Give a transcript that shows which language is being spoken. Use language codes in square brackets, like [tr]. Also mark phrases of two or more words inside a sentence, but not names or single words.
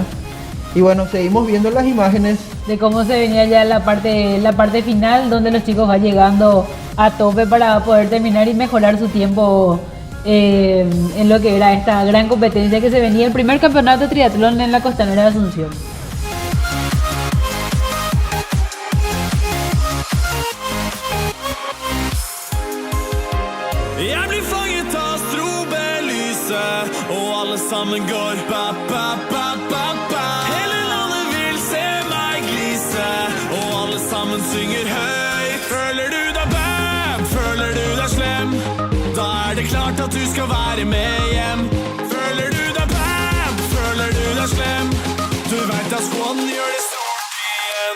[es] Y bueno, seguimos viendo las imágenes. De cómo se venía ya la parte final, donde los chicos van llegando a tope para poder terminar y mejorar su tiempo en lo que era esta gran competencia que se venía, el primer campeonato de triatlón en la Costanera de Asunción. [no] Jeg blir fanget av strobelyset, og alle sammen går ba-ba-ba-ba-ba. Hele landet vil se meg glise, og alle sammen synger høyt. Føler du deg [en] bad? [no] Føler du deg slem? Da er det klart at du skal være med hjem. Føler du deg bad? Føler du deg slem? Du vet at squaden gjør det stort igjen.